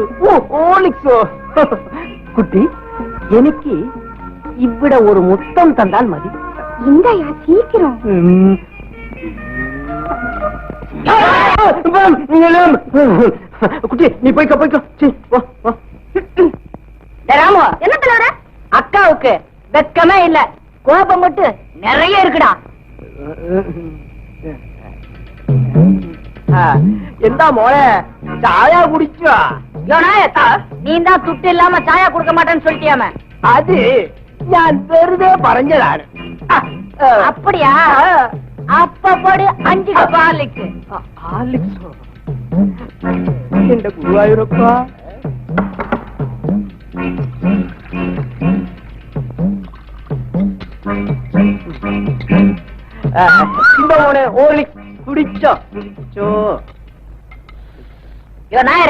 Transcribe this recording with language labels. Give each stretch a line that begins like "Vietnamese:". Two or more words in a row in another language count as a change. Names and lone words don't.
Malayalam: ഓ, ഹോളിക്സോ? കുട്ടി, എനിക്ക് ഇവിടെ ഒരു മുത്തം തന്നാൽ മതി.
Tamil: இந்தாயா சீக்கிரம். குட்டி, நீ போய்க்க போய்க்க. ராமு, என்ன தலைவர? அக்காவுக்கு வெக்கமே இல்ல, கோபம் மட்டும் நிறைய இருக்குடா.
Malayalam: എന്താ മോളെ, ചായ കുടിച്ചോ?
Tamil: நீ தான் துட்டு இல்லாம சாயா குடுக்க மாட்டேன்னு சொல்லிட்டியாம?
Malayalam: അത് ഞാൻ വെറുതെ പറഞ്ഞതാണ്. அப்படியா? அப்ப போடு 5 கப் ஹார்லிக்ஸ். എന്റെ ഗുരുവായൂരപ്പാ.
Tamil: நாயர